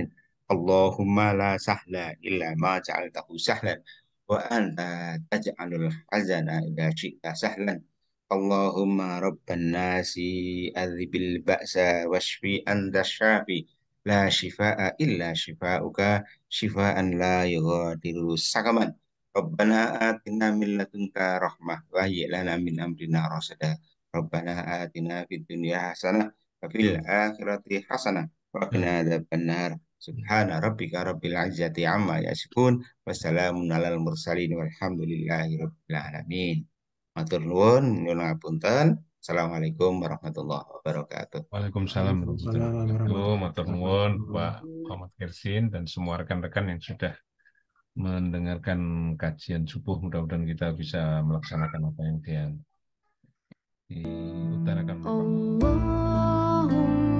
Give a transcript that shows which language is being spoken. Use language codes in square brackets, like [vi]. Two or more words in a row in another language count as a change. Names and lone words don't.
[ar] اللهم لا سهل إلا ما جعلته سهلا وأنت تجعل الحزن إذا شئت سهلا. اللهم رب الناس أذهب البأس واشف أنت الشافي لا شفاء إلا شفاؤك شفاء لا يغادر سقما. ربنا آتنا من لدنك رحمة وهيئ لنا من أمرنا رشدا. ربنا آتنا في الدنيا حسنة وفي الآخرة حسنة وقنا عذاب النار. سبحان ربك رب العزة عما يصفون وسلام على المرسلين والحمد لله رب العالمين. [jv] Matur nuwun, nyuwun ngapunten. [ar] السلام عليكم ورحمة الله وبركاته. وعليكم السلام ورحمة الله وبركاته. [jv] Matur nuwun Pak Hmm. [id] Muhammad Kirsin dan semua rekan-rekan yang sudah mendengarkan kajian subuh. Mudah-mudahan kita bisa melaksanakan apa yang diutarakan oleh Pak Muhammad. [ar] Allahumma